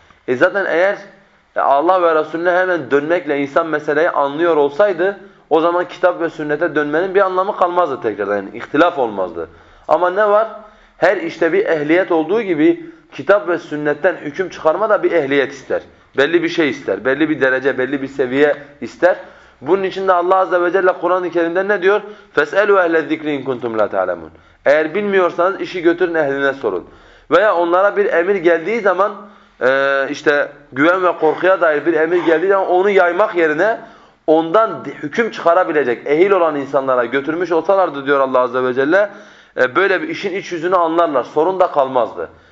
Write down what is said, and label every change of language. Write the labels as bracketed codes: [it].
[tr] Zaten eğer Allah ve Resulüne hemen dönmekle insan meseleyi anlıyor olsaydı, o zaman kitap ve sünnete dönmenin bir anlamı kalmazdı tekrardan, yani ihtilaf olmazdı. Ama ne var? Her işte bir ehliyet olduğu gibi kitap ve sünnetten hüküm çıkarma da bir ehliyet ister. Belli bir şey ister, belli bir derece, belli bir seviye ister. Bunun için de Allah Azze ve Celle Kur'an-ı Kerim'de ne diyor? [ar] فَاسْأَلُوا اَهْلَ الذِّكْرِ اِنْ كُنْتُمْ لَا تَعْلَمُونَ [tr] Eğer bilmiyorsanız işi götürün ehline sorun. Veya onlara bir emir geldiği zaman, işte güven ve korkuya dair bir emir geldiği zaman onu yaymak yerine ondan hüküm çıkarabilecek ehil olan insanlara götürmüş olsalardı diyor Allah Azze ve Celle, böyle bir işin iç yüzünü anlarlar, sorun da kalmazdı.